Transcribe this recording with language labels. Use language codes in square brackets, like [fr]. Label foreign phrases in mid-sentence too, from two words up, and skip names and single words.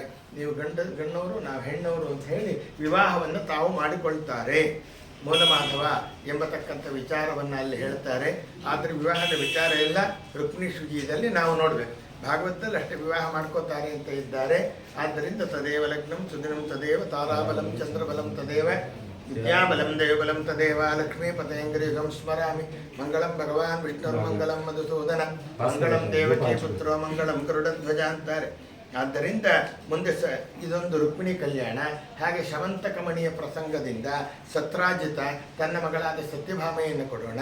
[kn] ನೀವು ಗಣ್ಣವರು, ನಾವು ಹೆಣ್ಣವರು ಅಂತ ಹೇಳಿ ವಿವಾಹವನ್ನು ತಾವು ಮಾಡಿಕೊಳ್ತಾರೆ. ಮೂಲಮಾಧವ ಎಂಬತಕ್ಕಂಥ ವಿಚಾರವನ್ನು ಅಲ್ಲಿ ಹೇಳ್ತಾರೆ. ಆದರೆ ವಿವಾಹದ ವಿಚಾರ ಎಲ್ಲ ರುಕ್ಮಿಣಿ ಶುಚಿಯಲ್ಲಿ ನಾವು ನೋಡಬೇಕು. ಭಾಗವತದಲ್ಲಿ ಅಷ್ಟೇ ವಿವಾಹ ಮಾಡ್ಕೋತಾರೆ ಅಂತ ಇದ್ದಾರೆ. [sa] ಆದ್ದರಿಂದ ತದೇವ ಲಗ್ನಂ ಸುದಿನಂ ತದೇವ ತಾರಾಬಲಂ ಚಂದ್ರಬಲಂ ತದೇವ ವಿದ್ಯಾಬಲಂ ದೇವಬಲಂ ತದೇವ ಲಕ್ಷ್ಮೀ ಪತೇಂದ್ರಿಯಂ ಸ್ಮರಾಮಿ. ಮಂಗಳಂ ಭಗವಾನ್ ವಿಷ್ಣುರ್ಮಂಗಳಂ ಮಧುಸೂದನ ಮಂಗಳಂ ದೇವಕಿ ಪುತ್ರೋ ಮಂಗಳಂ ಗರುಡಧ್ವಜ [kn] ಅಂತಾರೆ. ಆದ್ದರಿಂದ ಮುಂದೆ ಇದೊಂದು ರುಕ್ಮಿಣಿ ಕಲ್ಯಾಣ. ಹಾಗೆ ಶಮಂತಕಮಣಿಯ ಪ್ರಸಂಗದಿಂದ ಸತ್ರಾಜಿತ ತನ್ನ ಮಗಳಾದ ಸತ್ಯಭಾಮೆಯನ್ನು ಕೊಡೋಣ.